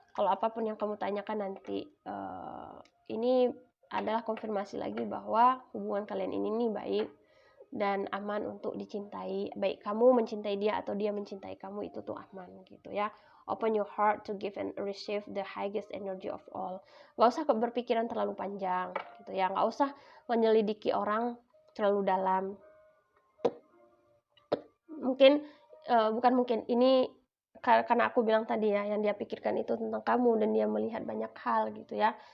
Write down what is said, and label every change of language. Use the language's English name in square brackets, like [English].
[Indonesian] Kalau apapun yang kamu tanyakan nanti, ini adalah konfirmasi lagi bahwa hubungan kalian ini nih baik dan aman untuk dicintai. Baik kamu mencintai dia atau dia mencintai kamu, itu tuh aman gitu ya. [English] Open your heart to give and receive the highest energy of all. [Indonesian] Gak usah berpikiran terlalu panjang gitu ya. Gak usah menyelidiki orang terlalu dalam. Bukan mungkin, ini karena aku bilang tadi ya, yang dia pikirkan itu tentang kamu dan dia melihat banyak hal gitu ya.